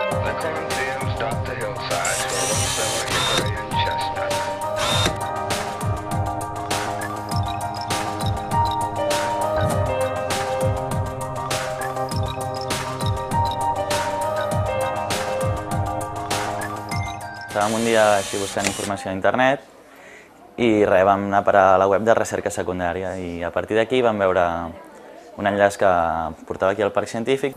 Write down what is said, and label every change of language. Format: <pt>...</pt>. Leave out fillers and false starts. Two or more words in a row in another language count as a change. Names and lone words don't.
<en>The Columbians dot the hillsides where once there were hickory and chestnut.</en> <ca>Estàvem un dia així buscant informació a internet i res, vam anar per a la web de recerca secundària i a partir d'aquí vam veure un enllaç que portava aquí al Parc Científic.</ca>